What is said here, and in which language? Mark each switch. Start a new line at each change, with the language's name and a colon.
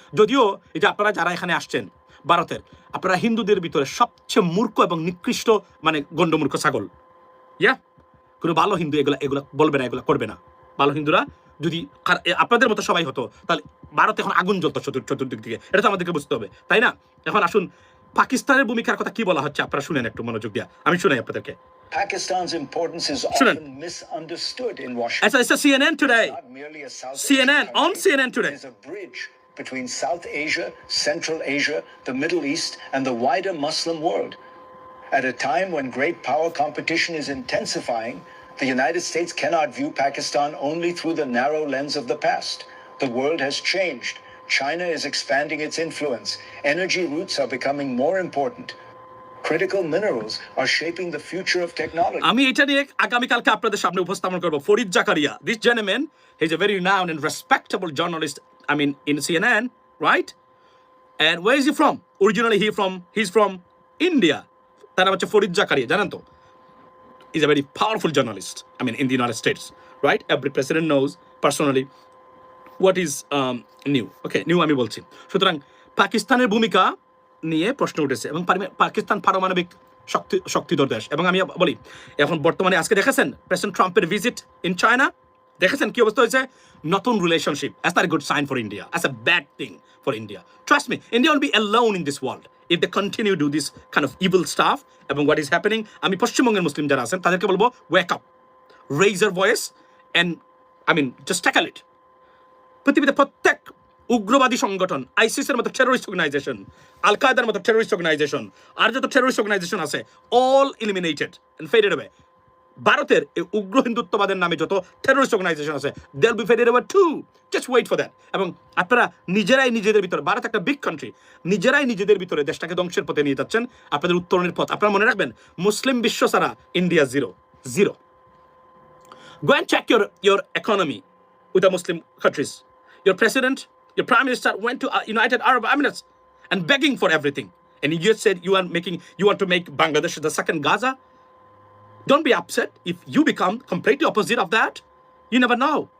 Bangla: যদিও এই যে আপনারা যারা এখানে আসছেন ভারতের, আপনারা হিন্দুদের ভিতরে সবচেয়ে মূর্খ এবং নিকৃষ্ট গণ্ডমূর্খ ছাগল। কোনো ভালো হিন্দু এগুলা বলবে না, এগুলা করবে না। ভালো হিন্দুরা যদি আপনাদের মতো সবাই হতো তাহলে ভারত এখন আগুন জ্বলতো চতুর্দিক দিকে, এটা তো আমাদেরকে বুঝতে হবে, তাই না? এখন আসুন পাকিস্তানের ভূমিকার কথা কি বলা হচ্ছে আপনারা শুনেন একটু মনোযোগ দিয়া, আমি শুনাই আপনাদেরকে।
English: Pakistan's importance is often misunderstood in Washington. It's a CNN today. CNN today. It is a bridge between South Asia, Central Asia, the Middle East, and the wider Muslim world. At a time when great power competition is intensifying, the United States cannot view Pakistan only through the narrow lens of the past. The world has changed. China is expanding its influence. Energy routes are becoming more important. Critical minerals are shaping the future of technology.
Bangla: আমি এটা নিয়ে আগামী কালকে আপনাদের সামনে উপস্থাপন করব।
English: Farid Zakaria, this gentleman, he's a very renowned and respectable journalist, I mean in CNN, right? And where is he from? Originally he's from India.
Bangla: তার নাম হচ্ছে ফরিদ জাকারিয়া, জানেন তো?
English: He's a very powerful journalist, I mean in the United States, right? Every president knows personally what is new.
Bangla: Okay, new আমি বলছি। সুতরাং পাকিস্তানের ভূমিকা নিয়ে প্রশ্ন উঠেছে এবং পাকিস্তান পারমাণবিক শক্তিধর দেশ। এবং আমি বলি এখন বর্তমানে আজকে দেখেছেন প্রেসিডেন্ট ট্রাম্পের
English: visit in China,
Bangla: দেখেছেন কি অবস্থা হয়েছে? নতুন relationship,
English: as not a good sign for India, as a bad thing for India. Trust me, India will be alone in this world if they continue to do this kind of evil stuff.
Bangla: এবং
English: what is happening,
Bangla: আমি পশ্চিমবঙ্গের মুসলিম যারা আছেন তাদেরকে বলবো
English: wake up, raise your voice and I mean just tackle it.
Bangla: পৃথিবীতে প্রত্যেক উগ্রবাদী সংগঠন, আইসিসের মতো টেরোরিস্ট অর্গানাইজেশন, আল কায়দার মতো টেরোরিস্ট অর্গানাইজেশন, আর যত টেরোরিস্ট অর্গানাইজেশন আছে
English: All eliminated and faded away.
Bangla: ভারতের এই উগ্র হিন্দুত্ববাদের নামে যত
English: terrorist organisation
Bangla: আছে
English: They will be faded away too, just wait for that.
Bangla: এবং আপনারা নিজেরাই নিজেদের ভিতরে, ভারত একটা
English: big country,
Bangla: নিজেরাই নিজেদের ভিতরে দেশটাকে ধ্বংসের পথে নিয়ে যাচ্ছেন। আপনাদের উত্তরণের পথ আপনারা মনে রাখবেন, মুসলিম বিশ্ব ছাড়া India zero.
English: Go and check your economy with the Muslim countries. Your president, your prime minister went to United Arab Emirates and begging for everything. And you just said you want to make Bangladesh the second Gaza. Don't be upset if you become completely opposite of that. You never know.